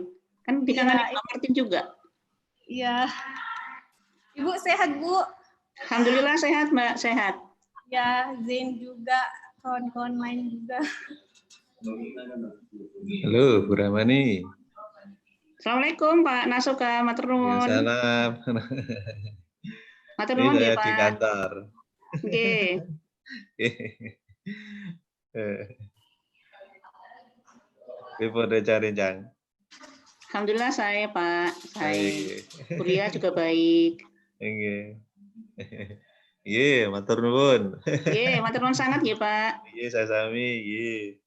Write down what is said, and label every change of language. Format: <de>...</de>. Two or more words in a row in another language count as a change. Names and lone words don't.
<id>Kan dikangenin Pak Martin juga. Iya. Ibu sehat Bu? Alhamdulillah sehat Mbak, sehat. Ya, Zain juga, kawan-kawan lain juga. Halo, Bu Rahmani. Assalamualaikum Pak Nasuka,</id> <jv>matur nuwun.</jv> <id>Salam.</id> <jv>Matur</jv> <id>Ini</id> <jv>nuwun</jv> <id>saya ya Pak. di kantor. Oke. Daripada cari Jang. Alhamdulillah saya Pak, saya Baik. kuliah juga baik.</id> <jv>Nggih. Nggih, matur nuwun. Nggih, matur nuwun</jv> <id>sangat ya Pak.</id> <jv>Nggih, sami-sami, nggih.</jv>